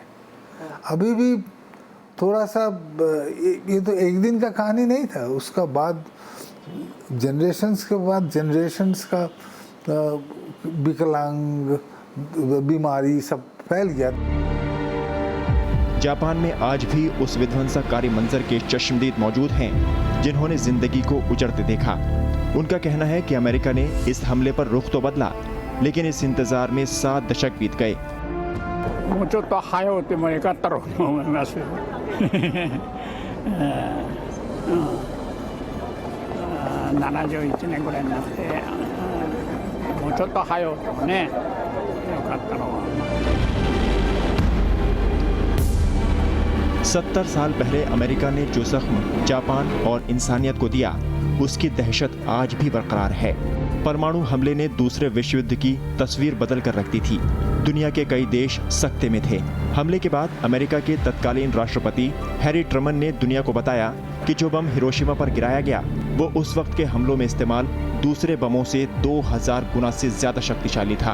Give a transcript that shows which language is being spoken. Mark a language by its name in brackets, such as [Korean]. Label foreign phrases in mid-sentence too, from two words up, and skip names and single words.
[Hindi] अभी भी थोड़ा सा, ये तो एक दिन का कहानी नहीं था, उसका बाद जनरेशन्स के बाद जनरेशन्स का विकलांग बीमारी सब फैल गया। जापान में आज भी उस विध्वंसकारी मंजर के चश्मदीद मौजूद हैं जिन्होंने जिंदगी को उजड़ते देखा। उनका कहना है कि अमेरिका ने इस हमले पर रुख तो बदला, लेकिन इस इंतजार में 7 दशक बीत गए। [Japanese] もうちょっと早うてもよかったろうと思います。71年ぐらいになって、もうちょっと早うてもね、よかったろう。 [Hindi] 70 साल पहले अमेरिका ने जो जख्म जापान और इंसानियत को दिया, उसकी दहशत आज भी बरकरार है। परमाणु हमले ने दूसरे विश्व युद्ध की तस्वीर बदल कर रख दी थी। दुनिया के कई देश सख्ते में थे। हमले के बाद अमेरिका के तत्कालीन राष्ट्रपति हैरी ट्रुमन ने दुनिया को बताया कि जो बम हिरोशिमा पर गिराया गया वो उस वक्त के हमलों में इस्तेमाल दूसरे बमों से 2000 गुना से ज्यादा शक्तिशाली था।